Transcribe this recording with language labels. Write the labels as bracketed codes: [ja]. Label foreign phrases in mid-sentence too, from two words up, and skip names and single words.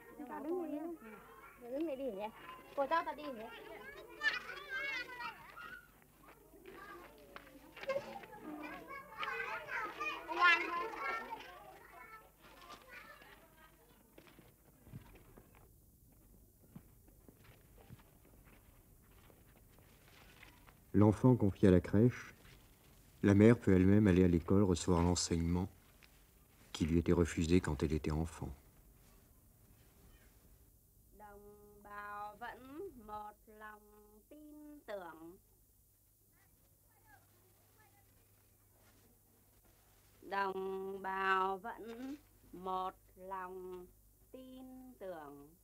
[vi] Tao đứng đi nhá. Đứng đây đi nhỉ. Cô cháu tao đi nhỉ. Ngoan thôi. [fr] L'enfant confié à la crèche, la mère peut elle-même aller à l'école recevoir l'enseignement qui lui était refusé quand elle était enfant. [vi] Đồng bào vẫn một lòng tin tưởng. Đồng bào vẫn một lòng tin tưởng.